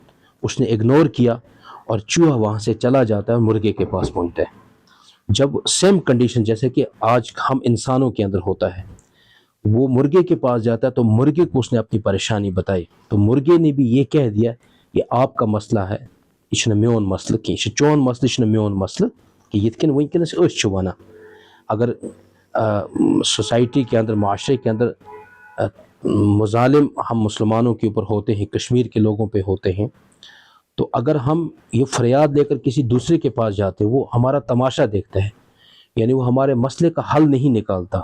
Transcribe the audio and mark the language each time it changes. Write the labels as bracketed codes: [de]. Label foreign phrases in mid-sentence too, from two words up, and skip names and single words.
[ur] اس نے اگنور کیا اور چوہا وہاں سے چلا جاتا ہے، مرغے کے پاس پہنچتا ہے۔ جب [en] same condition [ur] جیسے کہ آج ہم انسانوں کے اندر ہوتا ہے، وہ مرغے کے پاس جاتا ہے تو مرغے کو اس نے اپنی پریشانی بتائی، تو مرغے نے بھی یہ کہہ دیا یہ آپ کا مسئلہ ہے، [ks] یہ چھُنہٕ میون مسئلہ کینٛہہ، یہ چھُ چون مسئلہ، یہ چھُنہٕ میون مسئلہ کہ یِتھ کٔنۍ وٕنکٮ۪نَس أسۍ چھِ وَنان۔ [ur] اگر سوسائٹی کے اندر، معاشرے کے اندر مظالم ہم مسلمانوں کے اوپر ہوتے ہیں، کشمیر کے لوگوں پہ ہوتے ہیں، تو اگر ہم یہ فریاد لے کر کسی دوسرے کے پاس جاتے ہیں، وہ ہمارا تماشا دیکھتا ہے، یعنی وہ ہمارے مسئلے کا حل نہیں نکالتا۔